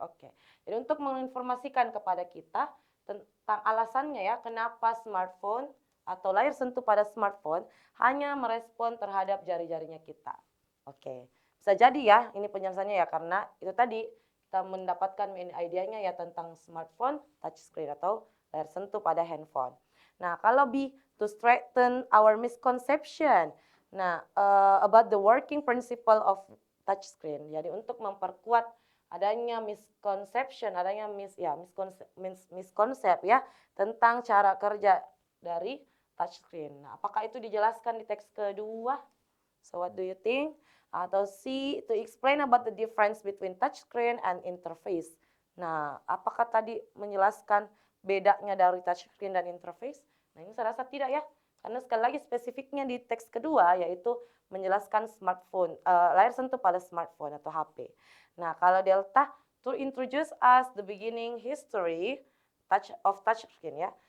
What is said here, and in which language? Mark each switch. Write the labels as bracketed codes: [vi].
[id] Oke, jadi untuk menginformasikan kepada kita tentang alasannya ya, kenapa smartphone atau layar sentuh pada smartphone hanya merespon terhadap jari-jarinya kita. Oke, bisa jadi ya ini penjelasannya ya, karena itu tadi kita mendapatkan main idea-nya ya tentang smartphone touchscreen atau layar sentuh pada handphone. Nah, kalau B, [en] to strengthen our misconception. Nah, about the working principle of touchscreen. [id] Jadi untuk memperkuat adanya misconception, adanya miskonsep ya tentang cara kerja dari touchscreen. Nah, apakah itu dijelaskan di teks kedua? [en] So what do you think? [id] Atau C, [en] to explain about the difference between touchscreen and interface. [id] Nah, apakah tadi menjelaskan bedanya dari touchscreen dan interface? Nah, ini saya rasa tidak ya. Karena sekali lagi spesifiknya di teks kedua yaitu menjelaskan smartphone, layar sentuh pada smartphone atau HP. Nah, kalau delta, [en] to introduce us the beginning history of touchscreen ya.